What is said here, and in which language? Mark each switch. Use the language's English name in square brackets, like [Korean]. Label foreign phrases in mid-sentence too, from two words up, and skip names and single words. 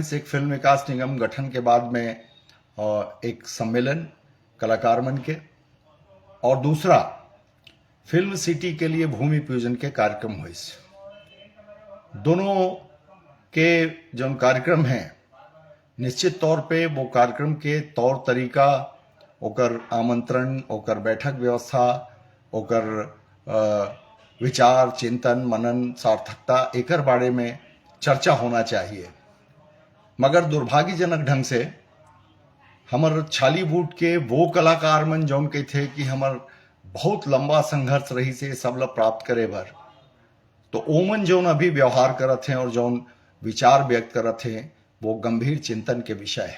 [Chhattisgarhi] एक फिल्म विकास निगम गठन के बाद में एक सम्मेलन कलाकार मन के, और दूसरा फिल्म सिटी के लिए भूमि पूजन के कार्यक्रम हुए। दोनों के जो कार्यक्रम हैं, निश्चित तौर पे वो कार्यक्रम के तौर तरीका, ओकर आमंत्रण, ओकर बैठक व्यवस्था, ओकर विचार चिंतन मनन सार्थकता एकर बारे में चर्चा होना चाहिए। मगर दुर्भाग्यजनक ढंग से हमर छालीवुड के वो कलाकार मन जौन के थे कि हमर बहुत लंबा संघर्ष रही से सब ला प्राप्त करे भर, तो ओमन जौन अभी व्यवहार करत हैं और जौन विचार व्यक्त करत हैं वो गंभीर चिंतन के विषय है।